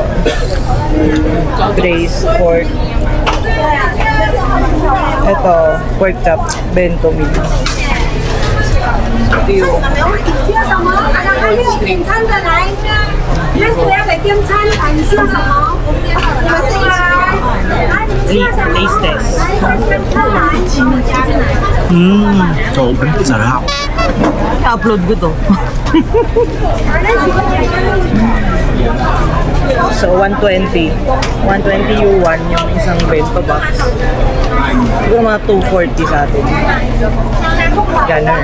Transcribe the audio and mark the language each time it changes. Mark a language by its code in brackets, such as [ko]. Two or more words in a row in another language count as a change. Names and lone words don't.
[en] Braised pork. [tl] Ito, [en] pork chop, bento meal. [tl] Ito yung [zh] 你需要什么？还没有点餐的来，开始要给订餐了，你需要什么？你们是一起来，你们需要什么？ [en] taste test. [zh] 来，订餐来，请你加进来。 [tl] Sobrang sarap. I-upload ko to. So, 120. 120 yuan yung isang bento box. Siguro mga 240 sa atin. Ganun.